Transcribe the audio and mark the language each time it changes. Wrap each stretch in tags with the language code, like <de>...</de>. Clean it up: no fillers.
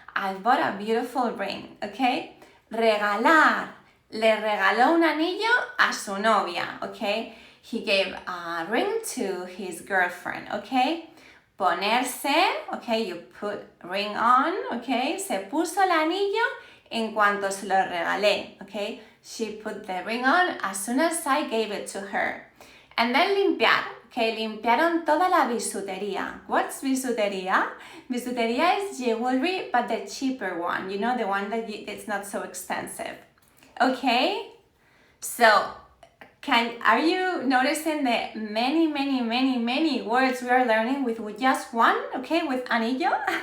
<en>I've bought a beautiful ring, okay. Regalar.</en> <es>Le regaló un anillo a su novia, okay?</es> <en>He gave a ring to his girlfriend, okay? Ponerse, okay, you put ring on, okay?</en> <es>Se puso el anillo en cuanto se lo regalé, okay?</es> <en>She put the ring on as soon as I gave it to her. And then limpiar, okay?</en> <es>Limpiaron toda la bisutería.</es> <en>What's bisutería? Bisutería is jewelry, but the cheaper one, you know, the one that it's not so expensive. Okay, so are you noticing the many words we are learning with just one, okay, with anillo?</en>